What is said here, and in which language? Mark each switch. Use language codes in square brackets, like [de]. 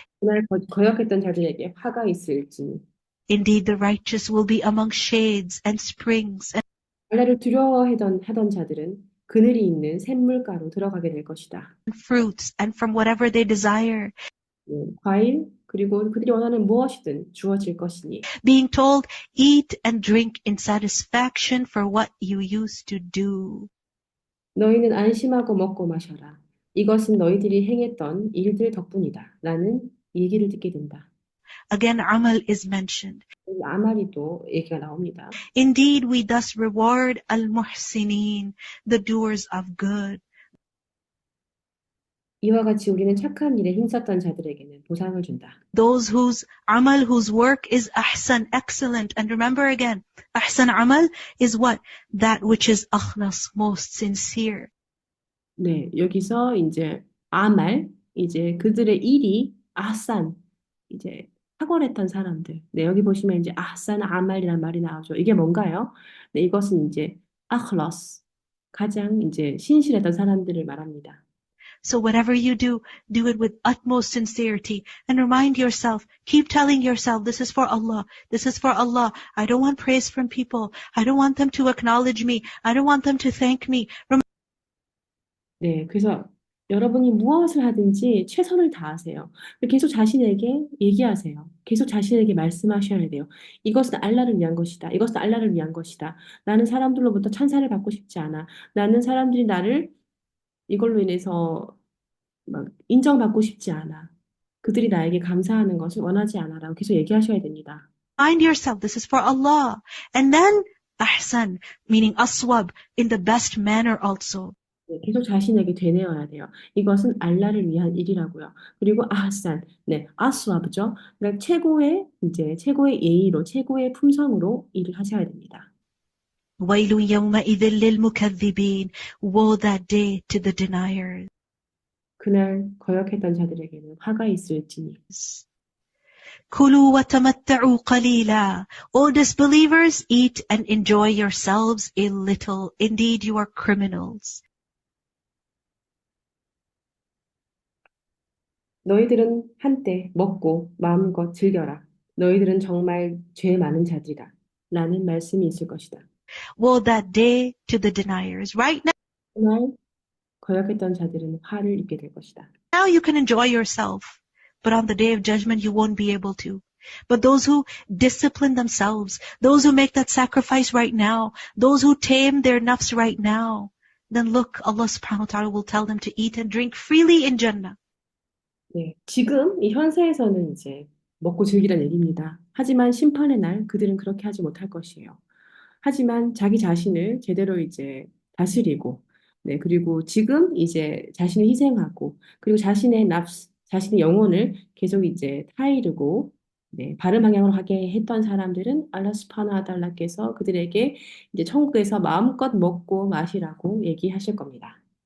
[ko] 그날 거역했던 자들에게 화가 있을지니. [en] Indeed, the righteous will be among shades and springs and [ko] 알라를 하던 자들은 그늘이 있는 샘물가로 들어가게 될 것이다. [en] fruits and from whatever they desire, [ko] 과일 그리고 그들이 원하는 무엇이든 주어질 것이니. [en] being told, eat and drink in satisfaction for what you used to do. [ko] 너희는 안심하고 먹고 마셔라. 이것은 너희들이 행했던 일들 덕분이다. 라는 얘기를 듣게 된다. [en] Again, amal is mentioned. [ko] 아마리도 얘기가 나옵니다. [en] Indeed, we thus reward al-muhsinin, the doers of good. [ko] 이와 같이 우리는 착한 일에 힘썼던 자들에게는 보상을 준다. [en] Those whose amal, whose work is ahsan, excellent. And remember again, ahsan amal is what? That which is akhlas, most sincere. [ko] 네, 여기서 이제 아말, 이제 그들의 일이 아산, 이제 탁월했던 사람들. 네, 여기 보시면 이제 아산 아말이라는 말이 나오죠. 이게 뭔가요? 네, 이것은 이제 아클러스, 가장 이제 신실했던 사람들을 말합니다. [en] So whatever you do it with utmost sincerity and remind yourself, keep telling yourself, this is for Allah, this is for Allah. I don't want praise from people. I don't want them to acknowledge me. I don't want them to thank me. [ko] 네, 그래서 여러분이 무엇을 하든지 최선을 다하세요. 계속 자신에게 얘기하세요. 계속 자신에게 말씀하셔야 돼요. 이것은 알라를 위한 것이다. 이것은 알라를 위한 것이다. 나는 사람들로부터 찬사를 받고 싶지 않아. 나는 사람들이 나를 이걸로 인해서 막 인정받고 싶지 않아. 그들이 나에게 감사하는 것을 원하지 않아라고 계속 얘기하셔야 됩니다. [en] Remind yourself, this is for Allah. And then ahsan, meaning aswab, in the best manner also. [ko] 네, 계속 자신에게 되뇌어야 돼요. 이것은 알라를 위한 일이라고요. 그리고 아산, 네, 아스와브죠. 그러니까 최고의 예의로, 최고의 품성으로 일을 하셔야 됩니다. [ar] ويل يومئذ للمكذبين. [en] Woe that day to the deniers. [ko] 그날 거역했던 자들에게는 화가 있을지니. [ar] كلوا وتمتعوا قليلا. [en] O disbelievers, eat and enjoy yourselves a little. Indeed, you are criminals. [ko] 너희들은 한때 먹고 마음껏 즐겨라. 너희들은 정말 죄 많은 자들이다. 라는 말씀이 있을 것이다. [en] Woe that day to the deniers. Right [ko] 그날 거역했던 자들은 화를 입게 될 것이다. [en] now you can enjoy yourself, but on the day of judgment you won't be able to. But those who discipline themselves, those who make that sacrifice right now, those who tame their nafs right now, then look, Allah subhanahu wa ta'ala will tell them to eat and drink freely in Jannah. [ko] 네, 지금 이 현세에서는 이제 먹고 즐기란 얘기입니다. 하지만 심판의 날 그들은 그렇게 하지 못할 것이에요. 하지만 자기 자신을 제대로 이제 다스리고, 네, 그리고 지금 이제 자신을 희생하고, 그리고 자신의 영혼을 계속 이제 타이르고, 네, 바른 방향으로 가게 했던 사람들은 알라 스파나 아달라께서 그들에게 이제 천국에서 마음껏 먹고 마시라고 얘기하실 겁니다.